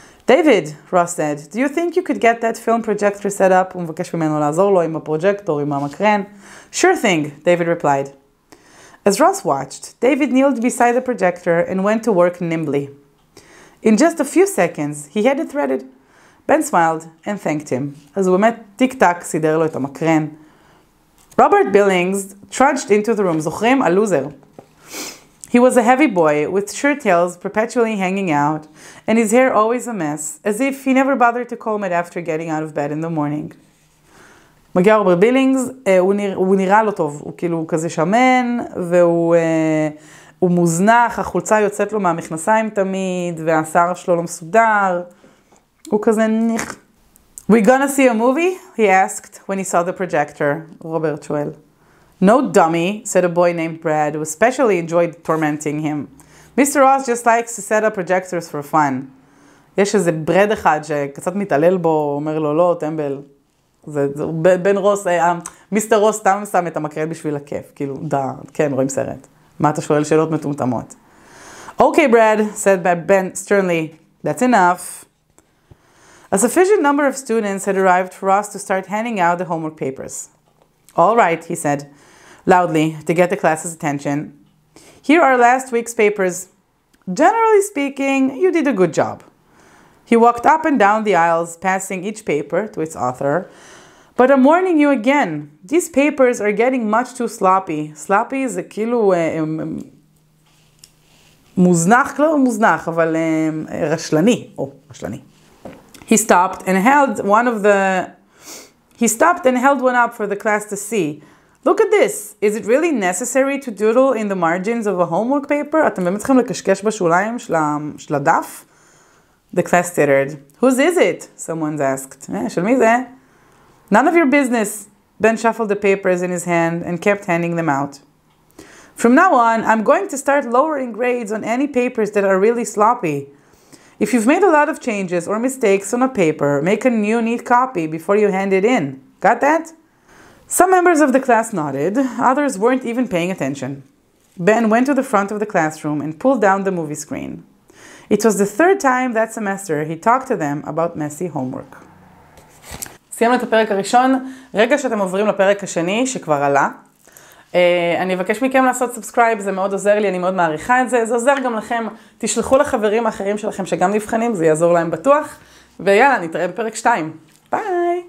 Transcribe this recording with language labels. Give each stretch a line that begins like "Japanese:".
English: David, Ross said, do you think you could get that film projector set up?
Hebrew: הוא מבקש ממנו לעזור לו עם הפרוג'קטור, עם המקרן.
English: Sure thing, David replied. As Ross watched, David kneeled beside the projector and went to work nimbly. In just a few seconds, he had it threaded. Ben smiled and thanked him.
Hebrew: אז הוא באמת טיק-טק סידר לו את המקרן.
English: Robert Billings trudged into the room.
Hebrew: זוכרים? הלוזר.
English: He was a heavy boy with shirt tails perpetually hanging out and his hair always a mess, as if he never bothered to comb it after getting out of bed in the morning.
Hebrew: מגיע רוברט בילינגס, הוא נראה לא טוב, הוא כאילו כזה שמן, והוא מוזנח, החולצה יוצאת לו מהמכנסיים תמיד, והשיער שלו לא מסודר, הוא כזה ניח.
English: We gonna see a movie? He asked when he saw the projector.
Hebrew: רוברט שואל.
English: No dummy, said a boy named Brad, who especially enjoyed tormenting him. Mr. Ross just likes to set up projectors for fun.
Hebrew: יש איזה ברד אחד שקצת מתעלל בו, אומר לו, לא, טמבל. בן רוס, מיסטר רוס סתם שם את המקרן בשביל הכיף. כאילו, כן, רואים סרט. מה אתה שואל שאלות מטומטמות?
English: Okay, Brad, said Ben sternly, that's enough. A sufficient number of students had arrived for Ross to start handing out the homework papers. All right, he said, loudly, to get the class's attention. Here are last week's papers. Generally speaking, you did a good job. He walked up and down the aisles, passing each paper to its author. But I'm warning you again, these papers are getting much too sloppy.
Hebrew: Sloppy זה כאילו מוזנח, לא מוזנח, אבל רשלני. רשלני.
English: He stopped and held one of the He stopped and held one up for the class to see. Look at this. Is it really necessary to doodle in the margins of a homework paper?
Hebrew: אתם באמת צריכים לקשקש בשוליים של הדף?
English: The class tittered. Whose is it? Someone asked.
Hebrew: של מי זה?
English: None of your business. Ben shuffled the papers in his hand and kept handing them out. From now on, I'm going to start lowering grades on any papers that are really sloppy. If you've made a lot of changes or mistakes on a paper, make a new neat copy before you hand it in. Got that? Some members of the class nodded, others weren't even paying attention. Ben went to the front of the classroom and pulled down the movie screen. It was the third time that semester he talked to them about messy homework.
Hebrew: סיימנו את הפרק הראשון, רגע שאתם עוברים לפרק השני שכבר עלה. אני אבקש מכם לעשות סאבסקרייב, זה מאוד עוזר לי, אני מאוד מעריכה את זה, זה עוזר גם לכם, תשלחו לחברים האחרים שלכם שגם נבחנים, זה יעזור להם בטוח, ויאללה, נתראה בפרק 2. ביי!